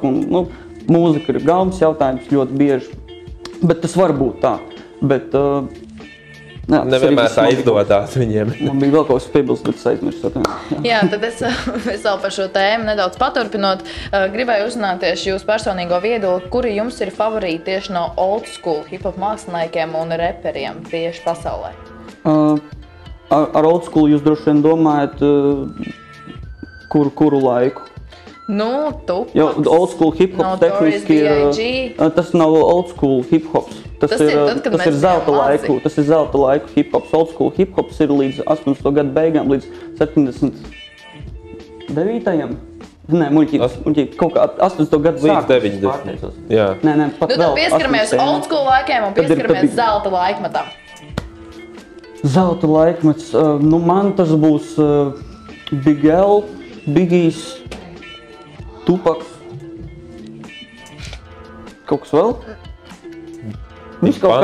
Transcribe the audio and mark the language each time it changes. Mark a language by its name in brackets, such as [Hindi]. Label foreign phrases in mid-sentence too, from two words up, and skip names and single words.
[Latvian] Un, mūzika ir gaumas jautājums ļoti bieži, bet tas var būt tā. Bet, jā, nevienmēr tā izdodās viņiem. Man bija vēl kaut kas piebilst, bet es aizmirstu. Jā, tad es vēl par šo tēmu nedaudz paturpinot, gribēju uzzināt tieši jūsu personīgo viedokli, kuri jums ir favorīti tieši no [English] old school [Latvian] hip-hop māksliniekiem un reperiem tieši pasaulē? Ar [English] old school [Latvian] jūs droši vien domājat kuru laiku? Tupac. Jo, [English] old school [Latvian] hip-hops tehniski ir, tas nav [English] old school [Latvian] hip-hops. Tas ir zelta laiku hip-hops. [English] Old school [Latvian] hip-hops ir līdz 80. gadu beigām, līdz 79. Nē, muļķības, kaut kā 80. gadu sākums. Līdz 90. Jā. Nē, pat vēl. Tad pieskaramies [English] old school [Latvian] laikiem un pieskaramies zelta laikmetam. Zelta laikmets, man tas būs Big L, Biggies, Tupacs. Kaut kas vēl? Viņš kaut